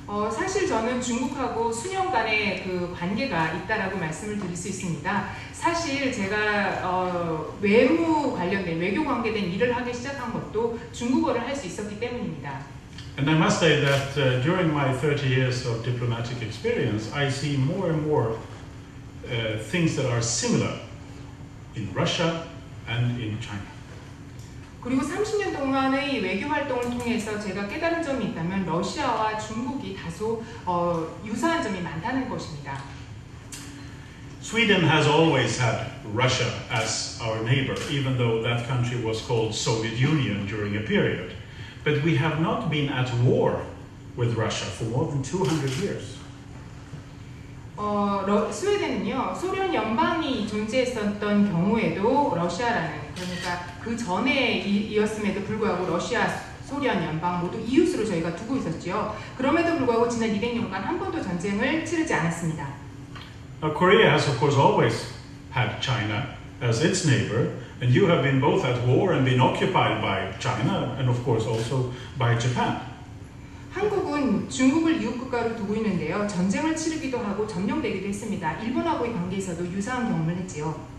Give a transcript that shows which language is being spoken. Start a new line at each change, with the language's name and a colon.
Korean: 사실 저는 중국하고 수년간의 그 관계가 있다라고 말씀을 드릴 수 있습니다. 사실 제가 외무 관련된 외교 관계된 일을 하기 시작한 것도 중국어를 할 수 있었기 때문입니다.
English: And I must say that during my 30 years of diplomatic experience, I see more and more things that are similar in Russia and in China.
Korean: 그리고 30년 동안의 외교 활동을 통해서 제가 깨달은 점이 있다면 러시아와 중국이 다소 유사한 점이 많다는 것입니다.
English: Sweden has always had Russia as our neighbor, even though that country was called Soviet Union during a period. But we have not been at war with Russia for more than 200 years.
Korean: 스웨덴은요, 소련 연방이 존재했었던 경우에도 러시아라는, 그러니까 그 전에 이었음에도 불구하고 러시아, 소련 연방 모두 이웃으로 저희가 두고 있었죠. 그럼에도 불구하고 지난 200년간 한 번도 전쟁을 치르지 않았습니다.
English: Now, Korea has of course always had China as its neighbor, and you have been both at war and been occupied by China, and of course also by Japan.
Korean: 한국은 중국을 이웃 국가로 두고 있는데요. 전쟁을 치르기도 하고 점령되기도 했습니다. 일본하고의 관계에서도 유사한 경험을 했지요.